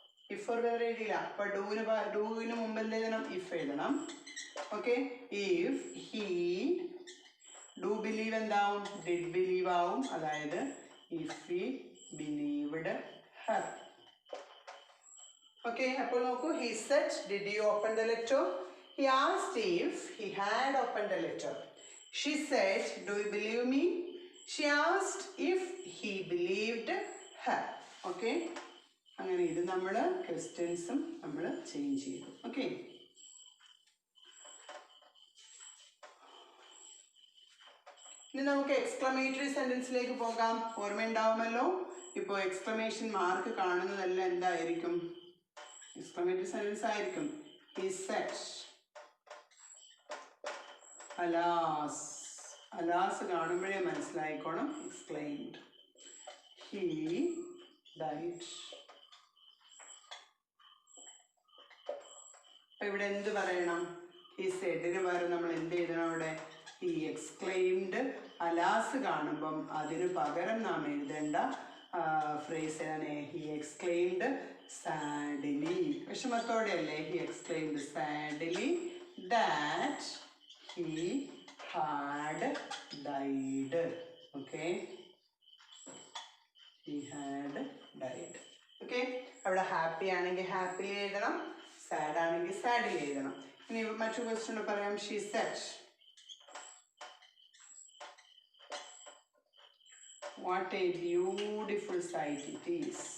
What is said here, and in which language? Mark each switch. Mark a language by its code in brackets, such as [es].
[ml] If or whether എഴുതിയില്ല. അപ്പൊ ഡൂവിന് മുമ്പ് എന്ത് എഴുതണം? ഇഫ് എഴുതണം. Okay, if he do believe എന്താവും? ഡിഡ് ബിലീവ് ആവും. അതായത് if he believed Har. Okay, അപ്പോൾ നോക്കൂ. [en] He said, did you open the letter? He asked if he had opened the letter. She said, do you believe me? She asked if he believed her. [ml] Okay, അങ്ങനെ ഇത് നമ്മൾ ക്വസ്റ്റ്യൻസും നമ്മൾ change ചെയ്തു. Okay, ഇനി നമുക്ക് എക്സ്ക്ലമേറ്ററി സെന്റൻസിലേക്ക് പോകാം. ഓർമ്മയുണ്ടാവുമല്ലോ. ഇപ്പോൾ എക്സ്ക്ലമേഷൻ മാർക്ക് കാണുന്നതെല്ലാം എന്തായിരിക്കും? എക്സ്ക്ലമേറ്ററി സെന്റൻസ് ആയിരിക്കും. [en] He said, alas, alas [ml] കാണുമ്പോഴേ മനസ്സിലായിക്കോണം. [en] exclaimed. He died. [ml] അപ്പൊ ഇവിടെ എന്ത് പറയണം? He saidന് പകരം നമ്മൾ എന്ത് എഴുതണം? അവിടെ [en] he exclaimed. [ml] alas കാണുമ്പം അതിന് പകരം നാം എഴുതേണ്ട ഫ്രേസ് ആണ് [en] he exclaimed sadly. [ml] വിഷമത്തോടെ അല്ലേ? [en] he exclaimed sadly that he had died. Okay, he had died. [ml] Okay, അവിടെ ഹാപ്പി ആണെങ്കിൽ ഹാപ്പിലി എഴുതണം, സാഡ് ആണെങ്കിൽ സാഡിൽ എഴുതണം. ഇനി മറ്റു ക്വസ്റ്റ്യൻ പറയാം. [en] she said, what a beautiful sight it is.